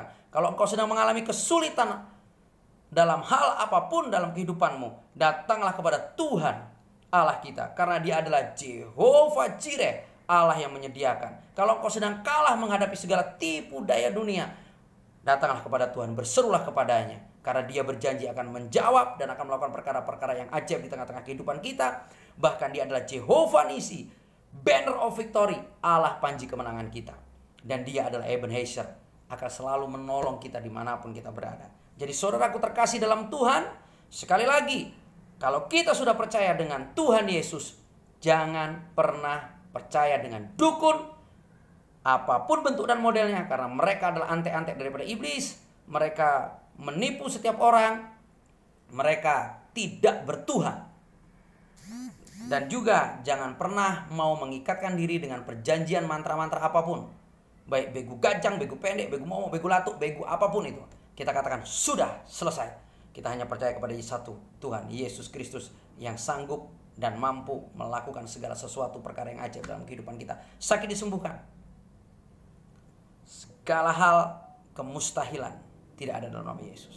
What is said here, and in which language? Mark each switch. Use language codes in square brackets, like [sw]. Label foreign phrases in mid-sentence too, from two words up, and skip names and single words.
[id] Kalau engkau sedang mengalami kesulitan dalam hal apapun dalam kehidupanmu, datanglah kepada Tuhan Allah kita, karena Dia adalah Jehovah Jireh, Allah yang menyediakan. Kalau engkau sedang kalah menghadapi segala tipu daya dunia, datanglah kepada Tuhan, berserulah kepadanya, karena Dia berjanji akan menjawab dan akan melakukan perkara-perkara yang ajaib di tengah-tengah kehidupan kita. Bahkan Dia adalah Jehovah Nisi, [en] banner of victory, [id] Allah panji kemenangan kita. Dan Dia adalah Ebenezer, akan selalu menolong kita dimanapun kita berada. Jadi saudaraku terkasih dalam Tuhan, sekali lagi, kalau kita sudah percaya dengan Tuhan Yesus, jangan pernah percaya dengan dukun, apapun bentuk dan modelnya, karena mereka adalah antek-antek daripada iblis. Mereka menipu setiap orang, mereka tidak bertuhan. Dan juga jangan pernah mau mengikatkan diri dengan perjanjian mantra-mantra apapun. Baik begu gajang, begu pendek, begu momo, begu latuk, begu apapun itu. Kita katakan sudah selesai. Kita hanya percaya kepada satu Tuhan Yesus Kristus yang sanggup dan mampu melakukan segala sesuatu perkara yang ajaib dalam kehidupan kita. Sakit disembuhkan. Segala hal kemustahilan tidak ada dalam nama Yesus.